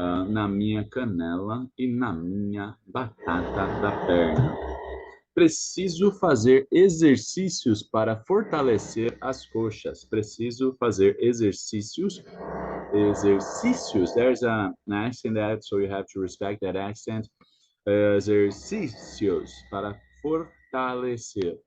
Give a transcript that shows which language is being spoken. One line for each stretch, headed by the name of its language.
Portuguese: Na minha canela e na minha batata da perna. Preciso fazer exercícios para fortalecer as coxas. Preciso fazer exercícios. Exercícios.
English: There's an accent that, so you have to respect that accent.
Portuguese: Exercícios para fortalecer.